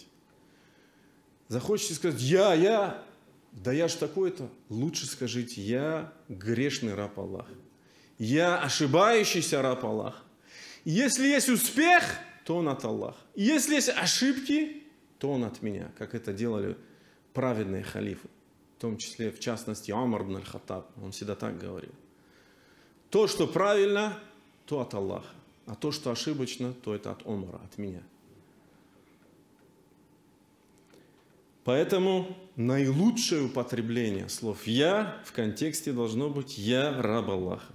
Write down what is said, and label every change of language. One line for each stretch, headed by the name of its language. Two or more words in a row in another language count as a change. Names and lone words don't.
Russian: Захочете сказать «я», да я ж такой-то, лучше скажите «я грешный раб Аллаха». Я ошибающийся раб Аллаха. Если есть успех, то он от Аллаха. Если есть ошибки, то он от меня, как это делали праведные халифы. В том числе, в частности, Умар ибн аль-Хаттаб. Он всегда так говорил. То, что правильно, то от Аллаха. А то, что ошибочно, то это от Умара, от меня. Поэтому наилучшее употребление слов «я» в контексте должно быть «я раб Аллаха».